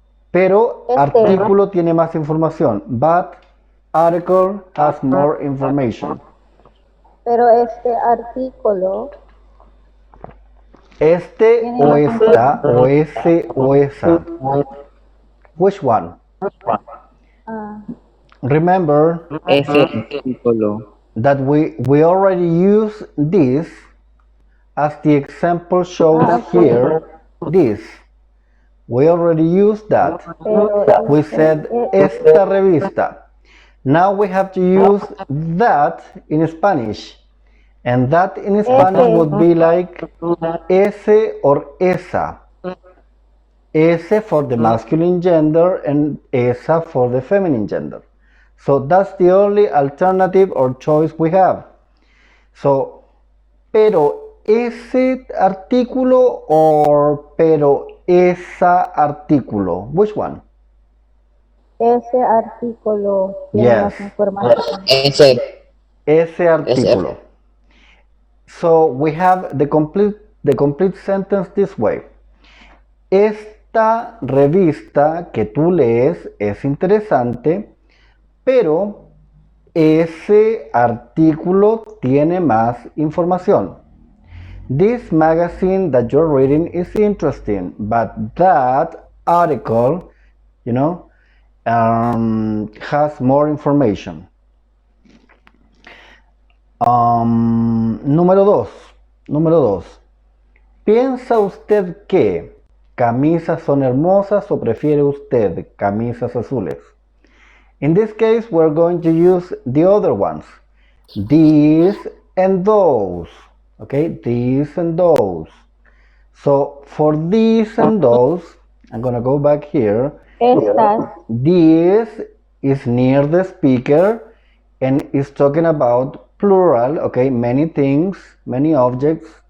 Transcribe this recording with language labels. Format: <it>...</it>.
<es>Pero artículo tiene más información.</es> <en>But article has more information.</en> <es>Pero artículo. O esta, o ese, o esa.</es> <en>Which one? Remember</en> <es>Ese artículo.</es> <en>that we already use this as the example shows here. This. We already used that. We said esta revista. Now we have to use that in Spanish. And that in Spanish would be like ese or esa. Ese for the masculine gender and esa for the feminine gender. So that's the only alternative or choice we have. So, pero ese artículo or pero esa artículo? Which one?</en> <es>Ese artículo tiene más información. Ese artículo.</es> <en>So we have the complete sentence this way.</en> <es>Esta revista que tú lees es interesante, pero ese artículo tiene más información.</es> <en>This magazine that you're reading is interesting, but that article, has more information.</en> <es>Número 2. ¿Piensa usted que camisas son hermosas o prefiere usted camisas azules?</es> <en>In this case, we're going to use the other ones. These and those. Okay, these and those. So for these and those, I'm gonna go back here.</en> <es>Estas.</es> <en>This is near the speaker and is talking about plural, okay, many things, many objects.</en>